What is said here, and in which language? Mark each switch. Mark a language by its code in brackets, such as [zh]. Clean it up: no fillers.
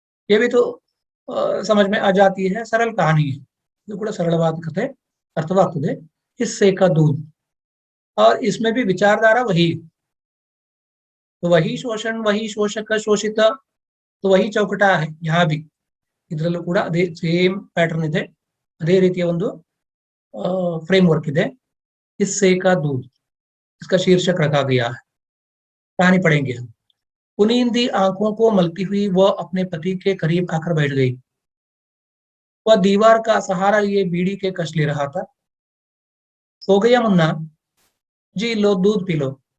[hi] ये भी तो समझ में आ जाती है, सरल कहानी है, जो [kn] ಕೂಡ ಸರಳವಾದ ಕಥೆ, ಅರ್ಥವಾಗ್ತದೆ. [hi] हिस्से का दूध, और इसमें भी विचारधारा वही, तो वही शोषण, वही शोषक शोषित, तो वही ಚೌಕಟ है. यहाँ भी [kn] ಇದರಲ್ಲೂ ಕೂಡ ಅದೇ ಸೇಮ್ ಪ್ಯಾಟರ್ನ್ ಇದೆ, ಅದೇ ರೀತಿಯ ಒಂದು फ्रेमवर्क ಇದೆ. [hi] हिस्से का दूध, इसका शीर्षक रखा गया है. कहानी पढ़ेंगे हम. पुनींदी आंखों को मलती हुई वह अपने पति के करीब आकर बैठ गई. वह दीवार का सहारा लिए बीड़ी के कश ले रहा था. सो गया मुन्ना? जी लो, दूध पी लो.